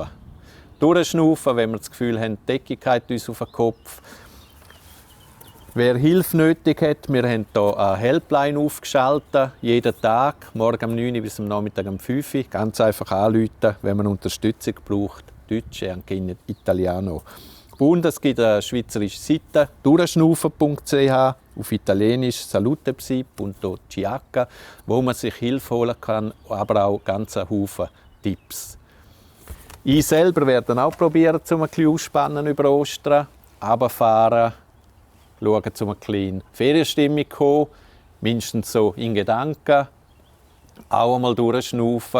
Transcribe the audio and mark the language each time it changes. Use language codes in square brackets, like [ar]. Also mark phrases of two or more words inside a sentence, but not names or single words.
[de] Durchschnaufen, wenn wir das Gefühl haben, die Decke geht uns auf den Kopf. Wer Hilfe nötig hat, wir haben hier eine Helpline aufgeschaltet, jeden Tag, morgen um 9 Uhr bis am Nachmittag um 5 Uhr. Ganz einfach anrufen, wenn man Unterstützung braucht. Deutsch, [it] anche in Italiano. [de] Und es gibt eine schweizerische Seite, durchschnaufen.ch, auf Italienisch salutepsi.ch, wo man sich Hilfe holen kann, aber auch ganz einen Haufen Tipps. Ich selber werde auch probieren, um ein bisschen ausspannen über Ostern, runterfahren, schauen, um eine kleine Ferienstimmung zu kommen, mindestens so in Gedanken, auch einmal durchschnaufen.